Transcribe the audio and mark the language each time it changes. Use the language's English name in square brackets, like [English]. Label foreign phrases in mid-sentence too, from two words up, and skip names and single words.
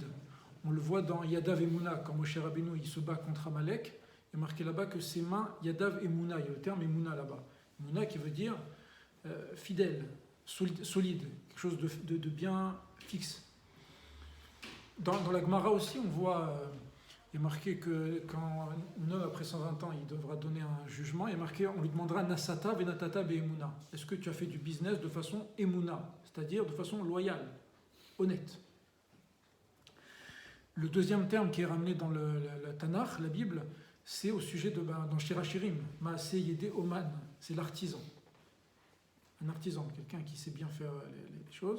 [French] On le voit dans [Hebrew] ידיו אמונה, [French] quand Moshe Rabbeinu il se bat contre Amalek, il est marqué là-bas que ses mains, [Hebrew] ידיו אמונה, [French] il y a le terme Emouna là-bas. Emouna qui veut dire fidèle, solide, quelque chose de bien fixe. Dans la Gemara aussi, on voit, il est marqué que quand un homme après 120 ans, il devra donner un jugement, il est marqué, on lui demandera [Hebrew] נשאת ונתת באמונה. [French] Est-ce que tu as fait du business de façon Emouna, c'est-à-dire de façon loyale, honnête? Le deuxième terme qui est ramené dans la Tanakh, la Bible, c'est au sujet dans Shirachirim, [Hebrew] מעשה ידי אמן, [French] c'est l'artisan. Un artisan, quelqu'un qui sait bien faire les choses.